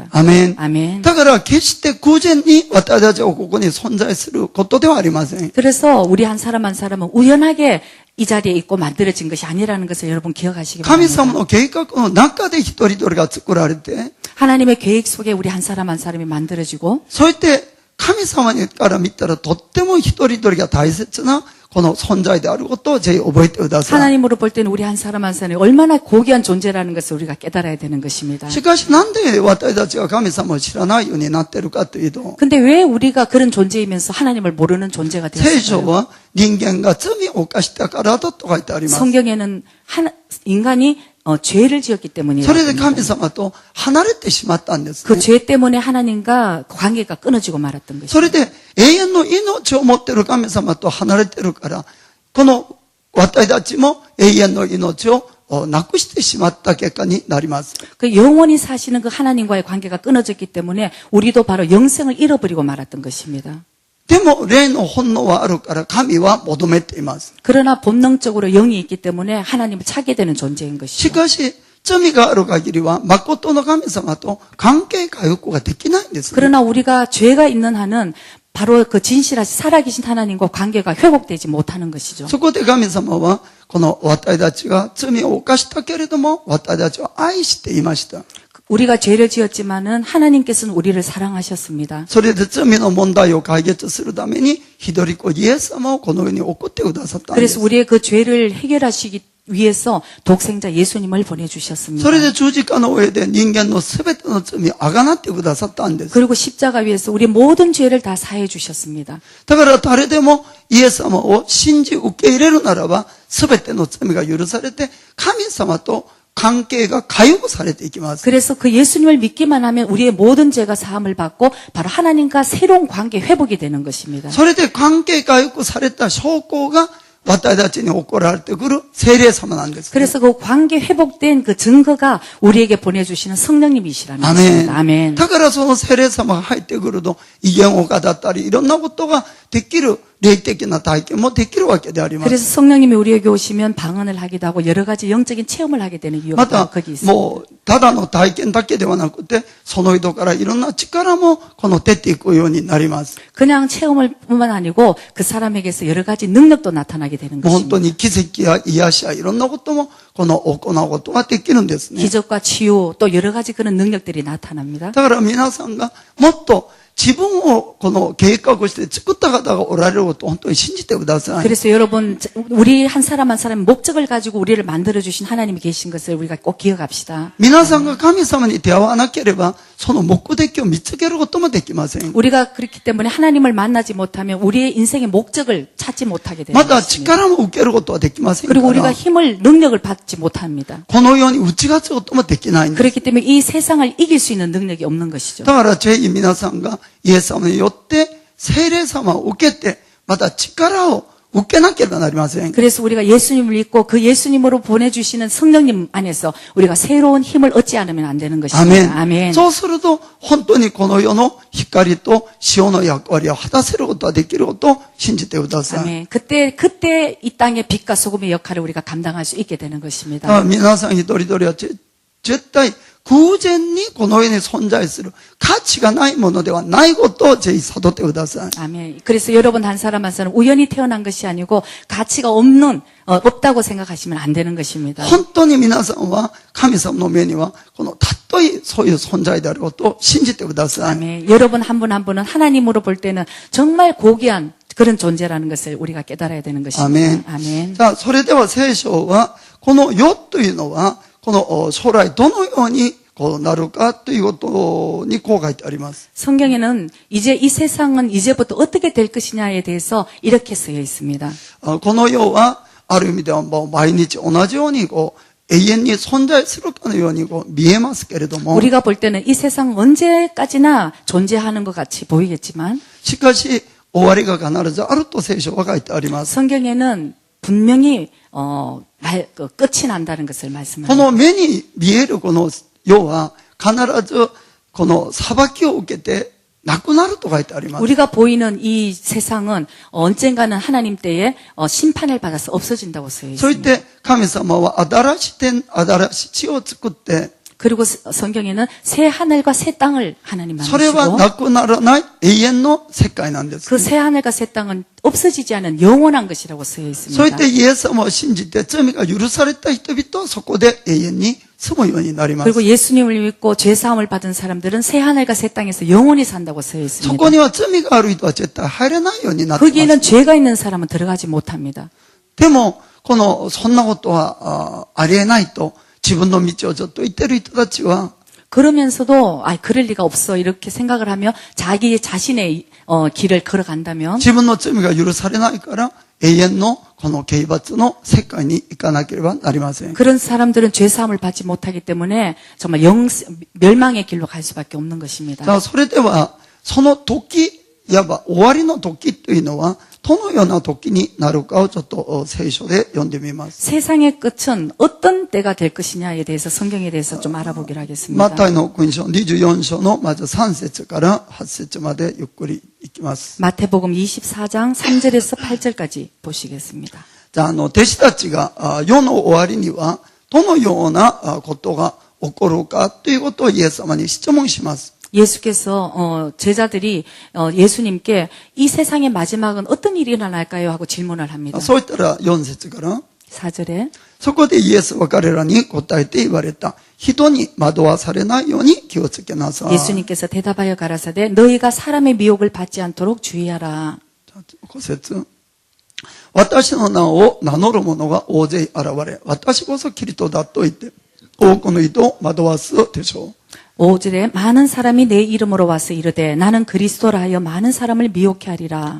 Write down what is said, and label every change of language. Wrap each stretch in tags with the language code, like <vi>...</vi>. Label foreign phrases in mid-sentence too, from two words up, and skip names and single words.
<ja>アメン。</ja> <ko>아멘.</ko> <ja>だから決して偶然に私たちはここに存在することではありません。</ja> <ko>그래서 우리 한 사람 한 사람은 우연하게 이 자리에 있고 만들어진 것이 아니라는 것을 여러분 기억하시기</ko> <ja>神</ja> <ko>바랍니다.</ko> <ja>様の計画の中で一人一人が作られて、</ja> <ko>하나님의 계획 속에 우리 한 사람 한 사람이 만들어지고</ko> <ja>そうやって神様から見たらとっても一人一人が大切なこの存在であることをぜひ覚えてください。</ja> <ko>하나님으로 볼 때는 우리 한 사람 한 사람이 얼마나 고귀한 존재라는 것을 우리가 깨달아야 되는 것입니다.</ko> <ja>しかしなんで私たちが神様を知らないようになっているかというと、</ja> <ko>근데 왜 우리가 그런 존재이면서 하나님을 모르는 존재가</ko> <ja>聖書</ja> <ko>되었을까요?</ko> <ja>は人間が罪を犯したからだと書いてあります。</ja> <ko>성경에는 인간이 죄를 지었기</ko> <ja>それで</ja> <ko>때문이에요.</ko> <ja>神様と離れてしまったんです、</ja> <ko>그</ko> <ja>ね。</ja> <ko>죄 때문에 하나님과 관계가 끊어지고 말았던</ko> <ja>そ</ja> <ko>것이죠.</ko> <ja>れで永遠の命を持っている神様と離れているから、この私たちも永遠の命をなくしてしまった結果になります。</ja> <ko>그 영원히 사시는 그 하나님과의 관계가 끊어졌기 때문에 우리도 바로 영생을 잃어버리고 말았던 것입니다.</ko> <ja>でも霊の本能はあるから神は求めています。</ja> <ko>그러나 본능적으로 영이 있기 때문에 하나님을 찾게 되는 존재인</ko> <ja>し</ja> <ko>것이죠.</ko> <ja>かし罪がある限りは誠の神様と関係回復ができないんです、ね。</ja> <ko>그러나 우리가 죄가 있는 한은 바로 그 진실하신 살아계신 하나님과 관계가 회복되지 못하는 것이죠.</ko> <ja>そこで神様はこの私たちが罪を犯したけれども私たちを愛していました。</ja> <ko>우리가 죄를 지었지만은 하나님께서는 우리를 사랑하셨습니다.</ko> <ja>それで罪の問題を解決するために一人子イエス様をこの世に送ってくださったんです。</ja> <ko>그래서 우리의 그 죄를 해결하시기 위해서 독생자 예수님을 보내주셨습니다.</ko> <ja>それで十字架の上で人間のすべての罪をあがなってくださったんです。</ja> <ko>그리고 십자가 위에서 우리 모든 죄를 다 사해 주셨습니다.</ko> <ja>だから誰でもイエス様を信じ受け入れるならばすべての罪が許されて神様と関係が回復されていきます。</ja> <ko>그래서 그 예수님을 믿기만 하면 우리의 모든 죄가 사함을 받고 바로 하나님과 새로운 관계 회복이 되는 것입니다.</ko> <ja>それで関係回復された証拠が私たちに起こられてくる聖霊様なんです、ね。</ja> <ko>그래서 그 관계 회복된 그 증거가 우리에게 보내주시는 성령님이시라는 것입니다.</ko> <ja>アメン。</ja> <ko>아멘.</ko> <ja>だからその聖霊様が入ってくると威厳を語ったりいろんなことができる霊的な体験もできるわけであります。</ja> <ko>그래서 성령님이 우리에게 오시면 방언을 하기도 하고 여러 가지 영적인 체험을 하게 되는</ko> <ja>ま</ja> <ko>이유가</ko> <ja>た</ja> <ko>거기 있습니다.</ko> <ja>もうただの体験だけではなくてその人からいろんな力もこの出ていくようになります。</ja> <ko>그냥 체험을 뿐만 아니고 그 사람에게서 여러 가지 능력도 나타나게 되는</ko> <ja>本</ja> <ko>것입니다.</ko> <ja>当に奇跡や癒しやいろんなこともこの行うことができるんですね。</ja> <ko>기적과 치유 또 여러 가지 그런 능력들이 나타납니다.</ko> <ja>だから皆さんがもっと自分をこの計画して作った方がおられることを本当に信じてください。</ja> <ko>그래서 여러분 우리 한 사람 한 사람 목적을 가지고 우리를 만들어 주신 하나님이 계신 것을 우리가 꼭 기억합시다.</ko> <ja>皆さんが神様に出会わなければその目的を見つけることもできません。</ja> <ko>우리가 그렇기 때문에 하나님을 만나지 못하면 우리의 인생의 목적을 찾지 못하게 되는</ko> <ja>また</ja> <ko>것입니다.</ko> <ja>力も受けることはできませんか</ja> <ko>그리고</ko> <ja>ら</ja> <ko>우리가 힘을 능력을 받지 못합니다.</ko> <ja>このように打ち勝つこともできないんです。</ja> <ko>그렇기 때문에 이 세상을 이길 수 있는 능력이 없는 것이죠.</ko> <ja>だからぜひ皆さんがイエス様によって聖霊様を受けて、また力を受けなければなりません。</ja> <ko>그래서 우리가 예수님을 믿고 그 예수님으로 보내주시는 성령님 안에서 우리가 새로운 힘을 얻지 않으면 안 되는</ko> <ja>ア</ja> <ko>것입니다.</ko> <ja>メン。</ja> <ko>아멘.</ko> <ja>そうすると、本当にこの世の光と塩の役割を果たせることができることを信じてください。</ja> <ko>아멘. 그때 이 땅의 빛과 소금의 역할을 우리가 감당할 수 있게 되는 것입니다.</ko> <ja>皆さん一人一人は絶対偶然にこの世に存在する価値がないものではないことをぜひ悟ってください。</ja> <ko>아멘. 그래서 여러분 한 사람 한 사람 우연히 태어난 것이 아니고 가치가 없다고 생각하시면 안 되는 것입니다.</ko> <ja>本当に皆さんは神様の目にはこのたとえそういう存在であることを信じてください。</ja> <ko>아멘. 여러분 한 분 한 분은 하나님으로 볼 때는 정말 고귀한 그런 존재라는 것을 우리가 깨달아야 되는</ko> <ja>ア</ja> <ko>것입니다.</ko> <ja>メン。</ja> <ko>아멘.</ko> <ja>さあ、それでは聖書はこの世というのはこの将来どのようにこうなるかということにこう書いてあります。</ja> <ko>성경에는 이제 이 세상은 이제부터 어떻게 될 것이냐에 대해서 이렇게 쓰여 있습니다.</ko> <ja>この世はある意味ではもう毎日同じようにこう永遠に存在するかのようにこう見えますけれども、</ja> <ko>우리가 볼 때는 이 세상 언제까지나 존재하는 것 같이 보이겠지만</ko> <ja>しかし終わりが必ずあると聖書は書いてあります。</ja> <ko>성경에는 분명히 끝이 난다는 것을</ko> <ja>こ</ja> <ko>말씀합니다.</ko> <ja>の目に見えるこの世は必ずこの裁きを受けてなくなると書いてあります。</ja> <ko>우리가 보이는 이 세상은 언젠가는 하나님 때에 심판을 받아서 없어진다고 쓰여</ko> <ja>そう言っ</ja> <ko>있습니다.</ko> <ja>て神様は新しい天、新しい地を作って、</ja> <ko>그리고 성경에는 새 하늘과 새 땅을 하나님</ko> <ja>それは</ja> <ko>만드시고</ko> <ja>なくならない永遠の世界なんです。</ja> <ko>그 새 하늘과 새 땅은 없어지지 않은 영원한 것이라고 쓰여</ko> <ja>そう言</ja> <ko>있습니다.</ko> <ja>ってイエス様を信じて罪が許された人々はそこで永遠に住むようになります。</ja> <ko>그리고 예수님을 믿고 죄 사함을 받은 사람들은 새 하늘과 새 땅에서 영원히 산다고 쓰여</ko> <ja>そ</ja> <ko>있습니다.</ko> <ja>こには罪がある人は絶対入れないようになっています。</ja> <ko>거기에는 죄가 있는 사람은 들어가지 못합니다.</ko> <ja>でも、そんなことはありえないと自分の道をずっと言ってる人たちは、</ja> <ko>그러면서도 그럴 리가 없어 이렇게 생각을 하며 자기 자신의 길을 걸어간다면</ko> <ja>自分の罪が許されないから永遠のこの刑罰の世界に行かなければなりません。</ja> <ko>그런 사람들은 죄 사함을 받지 못하기 때문에 정말 멸망의 길로 갈 수밖에 없는 것입니다.</ko> <ja>さあ、それでは、その時、いわば終わりの時というのは、どのような時になるかをちょっと聖書で読んでみます。</ja> <ko>세상의 끝은 어떤 때가 될 것이냐에 대해서 성경에 대해서 좀 알아보기로</ko> <ja>マ</ja> <ko>하겠습니다.</ko> <ja>タイの福音書24章のまず3節から8節までゆっくりいきます。</ja> <ko>마태복음 24장 3절에서 8절까지 보시겠습니다.</ko> <ja>じゃあ、弟子たちが世の終わりにはどのようなことが起こるかということをイエス様に質問します。</ja> <ko>예수께서 제자들이 예수님께 이 세상의 마지막은 어떤 일이 일어날까요? 하고 질문을 합니다.</ko> <ja>そう言ったら4節から、</ja> <ko>4절에</ko> <ja>そこでイエスは彼らに答えて言われた。人に惑わされないように気をつけなさい。</ja> <ko>예수님께서 대답하여 가라사대 너희가 사람의 미혹을 받지 않도록 주의하라.</ko> <ja>5 節。私の名を名乗る者が大勢現れ、私こそキリストだと言って、多くの人を惑わすでしょう。</ja> <ko>5절에 많은 사람이 내 이름으로 와서 이르되 나는 그리스도라 하여 많은 사람을 미혹해 하리라.</ko>